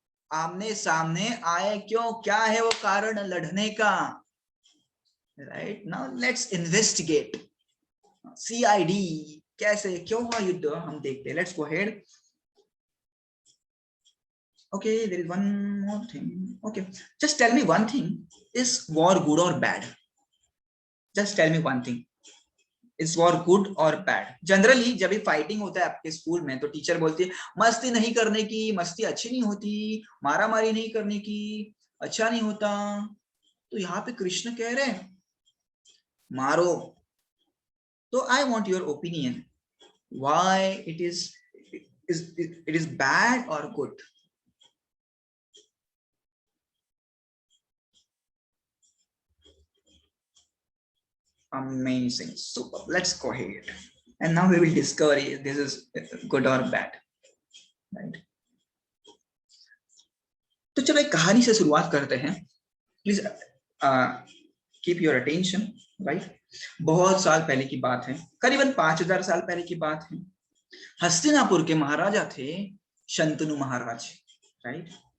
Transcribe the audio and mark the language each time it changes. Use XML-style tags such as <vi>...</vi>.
<hi>आमने सामने आए क्यों? क्या है वो कारण लड़ने का? Right.</hi> <en>Now let's investigate.</en> <hi>CID, कैसे क्यों हुआ युद्ध, हम देखते हैं.</hi> <en>Let's go ahead. Okay, there is one more thing. Okay, just tell me one thing. Is war good or bad? Just tell me one thing. Is war good or bad?</en> <hi>Generally, जब भी fighting होता है आपके school में, तो teacher बोलती है मस्ती नहीं करने की, मस्ती अच्छी नहीं होती, मारा मारी नहीं करने की, अच्छा नहीं होता. तो यहाँ पे कृष्ण कह रहे हैं मारो.</hi> <en>तो I want your opinion. Why it is bad or good? Amazing, super. Let's go ahead, and now we will discover if this is good or bad, right?</en> <hi>तो चलो एक कहानी से शुरुआत करते हैं, please.</hi> <en>keep your attention,</en> <hi>right. बहुत साल पहले की बात है, करीबन 5000 साल पहले की बात है। हस्तिनापुर के महाराजा थे शंतनु महाराज, राइट।</hi>